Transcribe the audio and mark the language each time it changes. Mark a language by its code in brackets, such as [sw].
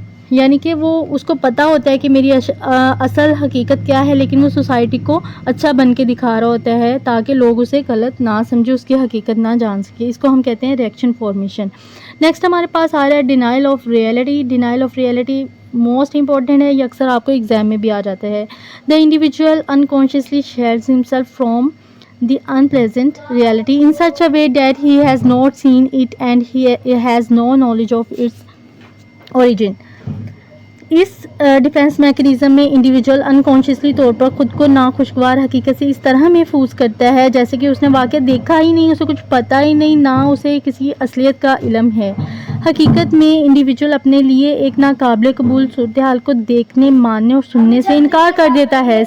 [ur] یعنی کہ وہ اس کو پتہ ہوتا ہے کہ میری اصل حقیقت کیا ہے، لیکن وہ سوسائٹی کو اچھا بن کے دکھا رہا ہوتا ہے تاکہ لوگ اسے غلط نہ سمجھے، اس کی حقیقت نہ جان سکے. اس کو ہم کہتے ہیں ریئیکشن فارمیشن. نیکسٹ ہمارے پاس آ رہا ہے denial of reality. Denial of reality most important ہے، یہ اکثر آپ کو ایگزام میں بھی آ جاتا ہے. [en] The individual unconsciously shields himself from the unpleasant reality in such a way that he has not seen it and he has no knowledge of its origin. [ur] اس defence mechanism میں individual unconsciously طور پر خود کو ناخوشگوار حقیقت سے اس طرح محفوظ کرتا ہے جیسے کہ اس نے واقعہ دیکھا ہی نہیں، اسے کچھ پتہ ہی نہیں، نہ اسے کسی اصلیت کا علم ہے. حقیقت میں انڈیویجول اپنے لیے ایک ناقابل قبول صورتحال کو دیکھنے، ماننے اور سننے سے انکار کر دیتا ہے.